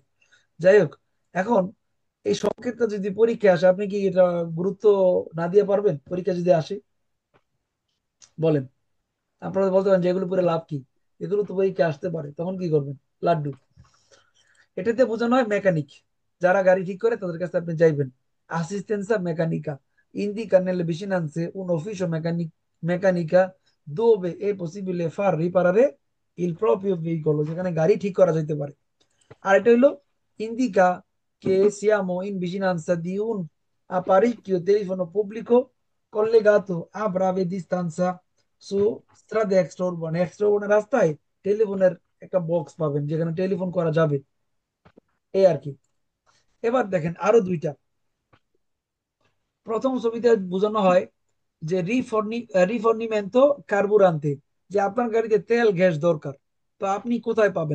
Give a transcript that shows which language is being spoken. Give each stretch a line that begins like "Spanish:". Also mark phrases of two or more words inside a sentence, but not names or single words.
Bangla: যাই হোক, এখন এই সংকেতটা যদি পরীক্ষা আসে, আপনি কি এটা গুরুত্ব না দিয়ে পারবেন পরীক্ষা যদি আসে? বলেন। আপনারা বলতে পারেন যে এগুলো পরে লাভ কি, এগুলো তো পরীক্ষা আসতে পারে, তখন কি করবেন? লাড্ডু। এটাতে বোঝানো হয় মেকানিক, যারা গাড়ি ঠিক করে তাদের কাছে আপনি যাইবেন।
Italian: Assistenza meccanica indica nelle vicinanze un ufficio meccanica dove è possibile far riparare il proprio veicolo,
Bangla: যেখানে গাড়ি ঠিক করা যেতে পারে। আর এটা হইলো
Italian: indica che siamo in vicinanza di un apparecchio telefono pubblico collegato a breve distanza su strade extraurbane।
Bangla: এক্সট্রা রাস্তায় টেলিফোনের একটা বক্স পাবেন যেখানে টেলিফোন করা যাবে, এই আর কি। এবার দেখেন আরো দুইটা। প্রথম ছবিতে বোঝানো হয় যে
Italian: rifornimento carburante,
Bangla: যে আপনার গাড়িতে তেল গ্যাস দরকার, তো আপনি কোথায় পাবেন?